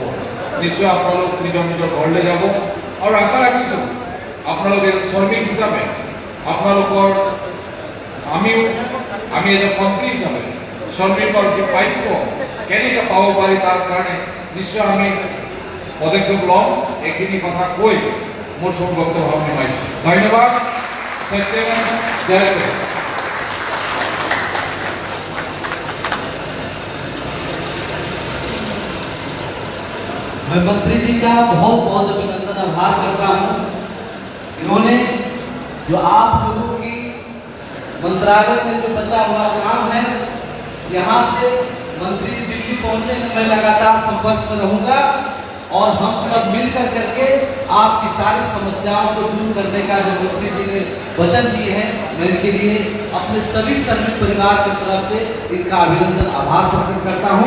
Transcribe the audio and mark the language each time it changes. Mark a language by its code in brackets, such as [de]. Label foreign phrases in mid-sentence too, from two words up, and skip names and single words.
[as] নিশ্চয় আপোনালোক নিজৰ নিজৰ ঘৰলৈ যাব আৰু আশা ৰাখিছোঁ আপোনালোক এজন শ্ৰমিক হিচাপে আপোনালোকৰ আমি এজন মন্ত্ৰী হিচাপে শ্ৰমিকৰ যি প্ৰাপ্য কেনেকৈ পাব পাৰি তাৰ কাৰণে নিশ্চয় আমি পদক্ষেপ ল'ম। এইখিনি কথা কৈ মোৰ সব বক্তব্য সামৰিছোঁ। ধন্যবাদ। সত্যবান জয় জয়। [hi] मैं मंत्री जी का बहुत बहुत अभिनंदन आभार करता हूँ। इन्होंने जो आप लोगों की मंत्रालय में जो बचा हुआ काम है, यहाँ से मंत्री दिल्ली पहुँचे, मैं लगातार संपर्क में रहूँगा और हम सब मिलकर करके आपकी सारी समस्याओं को दूर करने का जो मंत्री जी ने वचन दिए हैं, मैं इनके लिए अपने सभी श्रमिक परिवार की तरफ से इनका अभिनंदन आभार प्रकट करता हूँ।